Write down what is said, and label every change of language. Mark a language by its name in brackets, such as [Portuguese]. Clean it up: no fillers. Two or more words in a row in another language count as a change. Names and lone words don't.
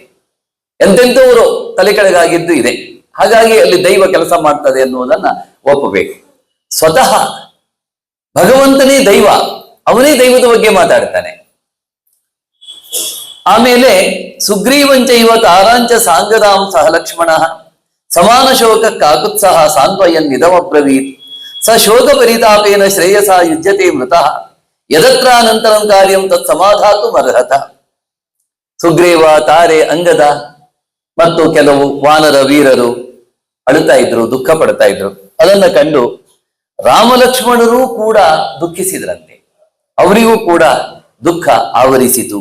[Kannada] ಎಂತೆಂಥವರು ತಲೆ ಕೆಳಗಾಗಿದ್ದು ಇದೆ. ಹಾಗಾಗಿ ಅಲ್ಲಿ ದೈವ ಕೆಲಸ ಮಾಡ್ತದೆ ಎನ್ನುವುದನ್ನ ಒಪ್ಪಬೇಕು. ಸ್ವತಃ ಭಗವಂತನೇ ದೈವ, ಅವನೇ ದೈವದ ಬಗ್ಗೆ ಮಾತಾಡ್ತಾನೆ. [Sanskrit] ಆಮೇಲೆ ಸುಗ್ರೀವಂಚ ಇವ ತಾರಾಂಚ ಸಾಂಗದಾಂ ಸಹ ಲಕ್ಷ್ಮಣ ಸಮಾನ ಶೋಕ ಕಾಕುತ್ಸಹ ಸಾಂತ್ವಯನ್ ನಿಧಮಬ್ರವೀತ್ ಸ ಶೋಕ ಪರಿತಾಪೇನ ಶ್ರೇಯಸ ಯುಜ್ಯತೆ ಮೃತಃ ಯದತ್ರಾನಂತರಂ ಕಾರ್ಯಂ ತತ್ ಸಮಾಧಾತು ಅರ್ಹತ. [Kannada] ಸುಗ್ರೀವ, ತಾರೆ, ಅಂಗದ ಮತ್ತು ಕೆಲವು ವಾನರ ವೀರರು ಅಳುತ್ತಾ ಇದ್ರು, ದುಃಖ ಪಡ್ತಾ ಇದ್ರು. ಅದನ್ನ ಕಂಡು ರಾಮಲಕ್ಷ್ಮಣರು ಕೂಡ ದುಃಖಿಸಿದ್ರಂತೆ. ಅವರಿಗೂ ಕೂಡ ದುಃಖ ಆವರಿಸಿತು.